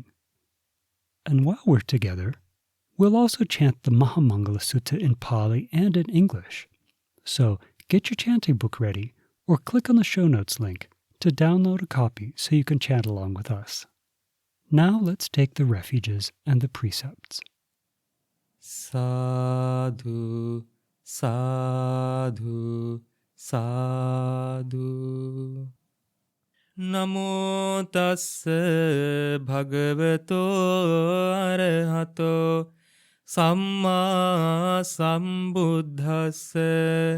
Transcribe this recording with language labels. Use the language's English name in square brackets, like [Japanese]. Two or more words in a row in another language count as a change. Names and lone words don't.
[English] And while we're together, we'll also chant the Mahā Mangala Sutta in Pali and in English. So get your chanting book ready or click on the show notes link to download a copy so you can chant along with us. Now let's take the refuges and the precepts. [Pali] Sadhu, sadhu, sadhu. Namo tassa bhagavato arahato samma sambuddhassa.